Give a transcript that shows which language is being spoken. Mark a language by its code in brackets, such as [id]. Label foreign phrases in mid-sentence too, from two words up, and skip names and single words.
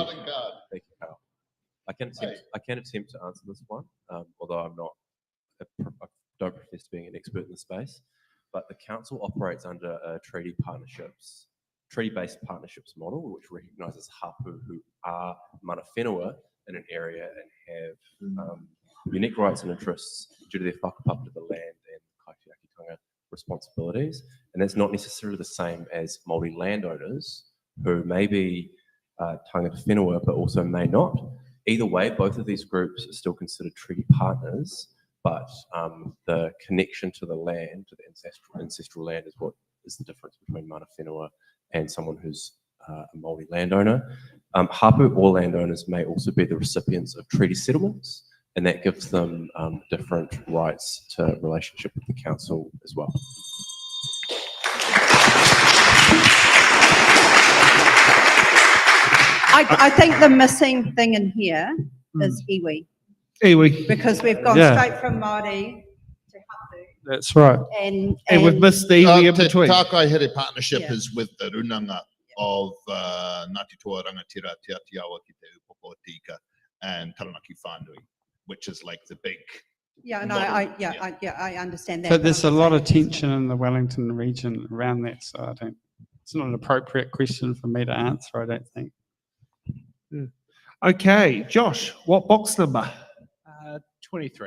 [en] button card? Thank you, Carl. I can attempt to answer this one, although I'm not, I don't profess to being an expert in the space. But the council operates under a treaty-based partnerships model, which recognises hapu who are [mi] mana whenua [en] in an area and have unique rights and interests due to their whakapapa to the land and kaitiakitanga responsibilities. And that's not necessarily the same as Māori landowners who may be [mi] tangata whenua [en] but also may not. Either way, both of these groups are still considered treaty partners, but the connection to the land, to the ancestral land, is what is the difference between [mi] mana whenua [en] and someone who's a Māori landowner. Hapu or landowners may also be the recipients of treaty settlements, and that gives them different rights to relationship with the council as well. I think the missing thing in here is iwi, Iwi. because we've gone Yeah. straight from Māori to hapu. That's right. And we've missed Stevie in Te between. Tākai Here partnership Yeah. is with the runanga of Ngāti Toa Rangatira Te Atiawa ki Te Upoko Tika and Taranaki Whānui, which is like the big. Yeah, no, model. I understand that. But there's a I'm lot of saying- tension in the Wellington region around that, so I don't. It's not an appropriate question for me to answer, I don't think. Okay, Josh, what box number? 23.